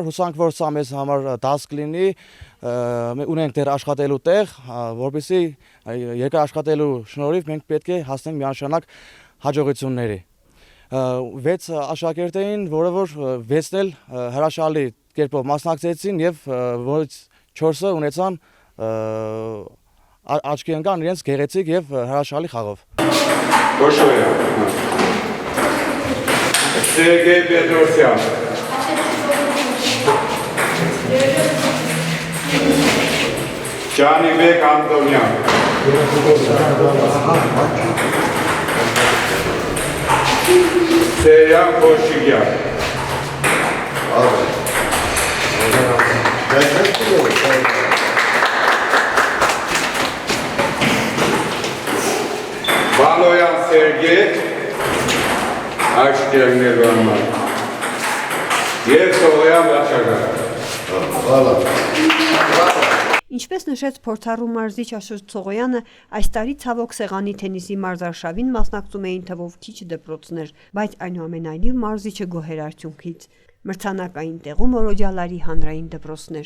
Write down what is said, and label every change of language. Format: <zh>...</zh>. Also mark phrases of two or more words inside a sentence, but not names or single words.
<hy>հուսանք, որ սա մեզ համար դաս կլինի, ունենք դեռ աշխատելու տեղ, որպեսզի երկար աշխատելու շնորհիվ մենք պետք է հասնենք միանշանակ հաջողությունների։ 6 աշակերտ էին, որը որ 6-ն էլ հրաշալի կերպով մասնակցեցին եւ որից 4-ը ունեցան աչքի ընկան իրենց գեղեցիկ եւ հրաշալի խաղով։ Sergey Bedrosyan, Canibek Antonyan, Seyyan Koşigyan, Baloyan Sergey, Aşkերներ վարման, և Սողոյան վաչագար։ Ինչպես նշեց փորձառու մարզիչ Աշոտ Սողոյանը, այս տարի ցավոք սեղանի թենիսի մարզարշավին մասնակցում էին թվով քիչ դպրոցներ, բայց այնուամենայնիվ մարզիչը գոհ էր արդյունքից։ Մրցանակային տեղում Օրոջալարի հանրային դպրոցներ։</hy>